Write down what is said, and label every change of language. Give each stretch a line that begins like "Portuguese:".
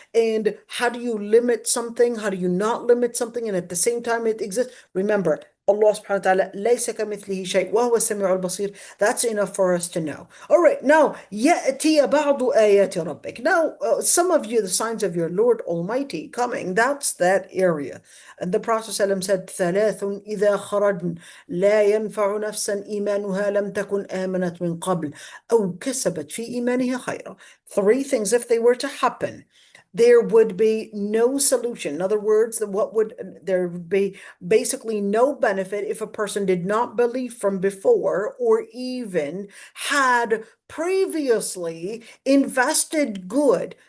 English: And how do you limit something? How do you not limit something and at the same time it exists? Remember,
Arabic: Allah subhanahu wa ta'ala ليس كمثله شيء وهو السميع البصير.
English: That's enough for us to know. All right, now
Arabic: يأتي بعض آيات ربك.
English: Now some of you, the signs of your Lord Almighty coming, that's that area. And the Prophet ﷺ said
Arabic: ثلاث إذا خرجن لا ينفع نفسا إيمانها لم تكن آمنت من قبل أو كسبت في إيمانها خيرا.
English: Three things, if they were to happen, there would be no solution. In other words, there would be basically no benefit if a person did not believe from before, or even had previously invested good.